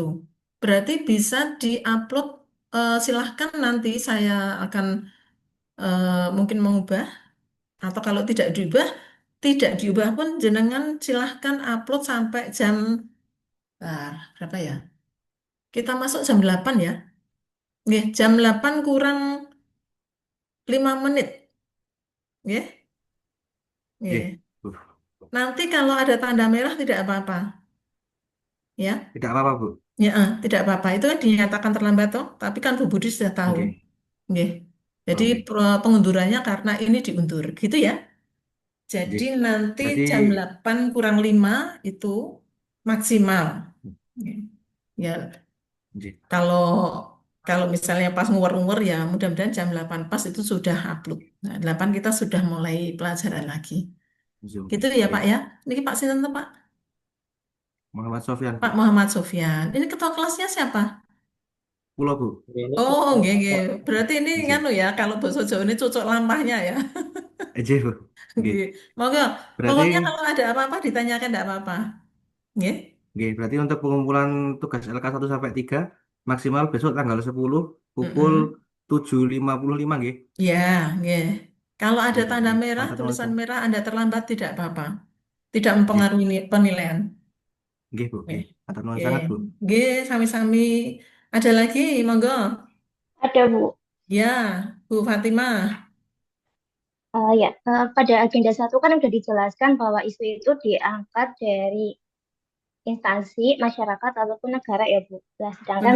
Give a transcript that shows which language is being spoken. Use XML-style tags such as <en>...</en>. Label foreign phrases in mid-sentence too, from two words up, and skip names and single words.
<id>Berarti bisa diupload, silahkan nanti saya akan mungkin mengubah atau kalau tidak diubah pun jenengan silahkan upload sampai jam berapa ya? Kita masuk jam 8 ya. Nggih, jam 8 kurang 5 menit.</id> <jv>Nggih. Nggih.</jv> <id>Nanti kalau ada tanda merah tidak apa-apa. Ya. Tidak apa-apa, Bu. Ya, tidak apa-apa. Itu kan dinyatakan terlambat toh, tapi kan Bu Budi sudah tahu. Oke. Nggih. Jadi Oke. pengundurannya karena ini diundur. Gitu ya. Jadi Nggih. nanti Berarti jam 8 kurang 5 itu maksimal. Ya, nggih. kalau kalau misalnya pas ngewar-ngewar ya mudah-mudahan jam 8 pas itu sudah upload. Nah, 8 kita sudah mulai pelajaran lagi. Zoom. Gitu ya Pak Nggih. ya. Ini Pak Sinten tuh, Pak? Muhammad Sofyan, Bu. Pak Muhammad Sofyan. Ini ketua kelasnya siapa? Pulau, Bu.</id> <jv>Oh, nggih, nggih.</jv> <id>Berarti ini Nggih. nganu ya, kalau bahasa Jawa ini cocok lampahnya ya.</id> <jv>Nggih, Bu. Nggih.</jv> <id>Nggih. Monggo. Berarti Pokoknya kalau ada apa-apa ditanyakan enggak apa-apa. Nggih. nggih, berarti untuk pengumpulan tugas LK1 sampai 3 maksimal besok tanggal 10 pukul 7.55 nggih. Ya, nggih. Kalau ada tanda Nggih. merah,</id> <jv>Matur nuwun,</jv> <id>tulisan Bu. merah Anda terlambat tidak apa-apa. Tidak Nggih. mempengaruhi penilaian. Nggih, Bu, Oke,</id> <jv>nggih. Matur nuwun</jv> <id>oke. sangat, Bu.</id> <jv>Nggih, sami-sami.</jv> <id>Ada lagi, monggo. Ada, Bu. Ya, Bu Fatimah. Ya, pada agenda 1 kan sudah dijelaskan bahwa isu itu diangkat dari instansi, masyarakat, ataupun negara ya, Bu. Nah, sedangkan</id>